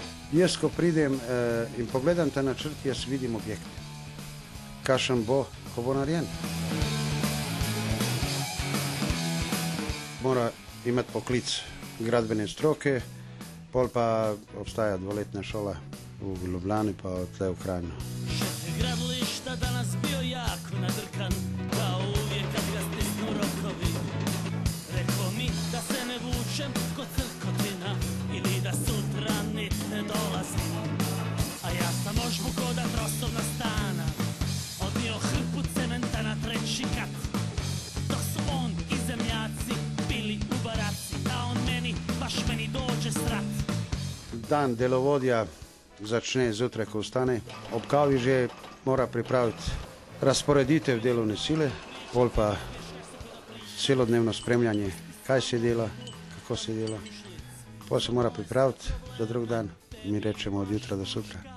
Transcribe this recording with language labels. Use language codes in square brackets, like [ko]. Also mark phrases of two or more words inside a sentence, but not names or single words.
[sl] Jaz, ko pridem in pogledam ta načrt, jaz vidim objekt. Kakšen bo, ko bo narejen. Mora imeti poklic gradbene stroke, pol pa obstaja dvoletna šola v Ljubljani, pa tle v Kranju. [hr] Gradilišta danas bio jako nadrkan, kao uvijek kad ga stisnu rokovi. Rekao mi da se ne vučem ko crkotina ili da sutra nit ne dolazim. A ja sam ožbuko da trosovna stana, odnio hrpu cementa na treći kat. Dok su on i zemljaci bili u baraci, a on meni, baš meni dođe strat. [sl] Dan delovodja začne zjutraj, ko vstane. Ob kavi že mora pripraviti razporeditev delovne sile, pol pa celodnevno spremljanje, kaj se dela, kako se dela. Pol se mora pripraviti za drug dan, mi rečemo [hr] od jutra do sutra.